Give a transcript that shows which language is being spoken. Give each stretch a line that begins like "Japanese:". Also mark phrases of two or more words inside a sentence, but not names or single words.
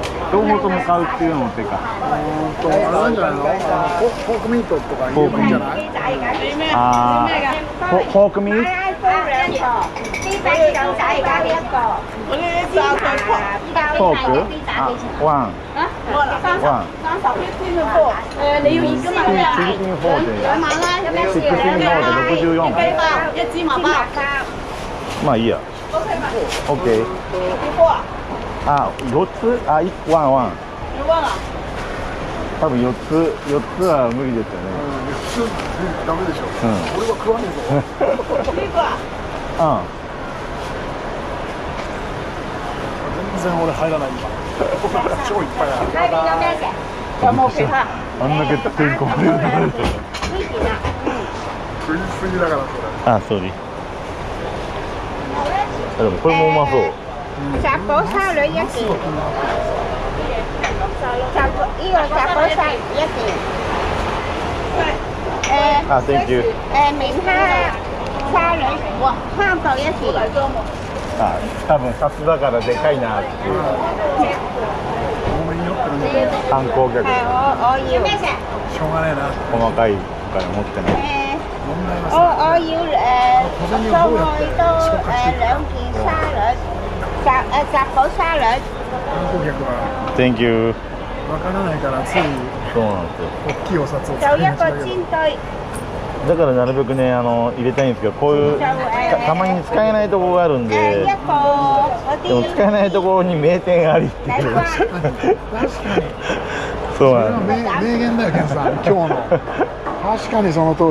Japanese: 両方とも買うっていうのも手か。あれなんじゃないの？ポークミートとか言えばいいんじゃない？ポークミート？ポーク？ワン。
Cantonese: 你要一個嘛 16 ？1支麻包。
Japanese: まあいいや。OK。4つ？ワン。多分4つは無理ですよね。 4つダメでしょ。俺は食わねえぞ。全然俺入らない今。超いっぱいある。あんだけてんこ盛りになると。食いすぎだからそれ。そうです。でもこれもうまそう。
Cantonese: 雜寶沙律1件，呢個雜寶沙律1件。
English: Thank you。
Cantonese: 明蝦沙律蝦殼1件。
Japanese: 多分札だからでかいなっていう。観光客。
Cantonese: 我要。
Japanese: しょうがねえな。細かいから持ってない。
Cantonese: 我要餸菜都2件沙律。雜寶沙律。
Japanese: 観光客は
English: Thank you。
Japanese: わからないからついそうなんですよ。大きいお札を
Cantonese: 就一個煎堆。
Japanese: だからなるべくね入れたいんですけど、こういうたまに使えないところがあるんで、でも使えないところに名店ありっていう。確かにそうなんです。名言だよケンさん今日の。確かにその通り。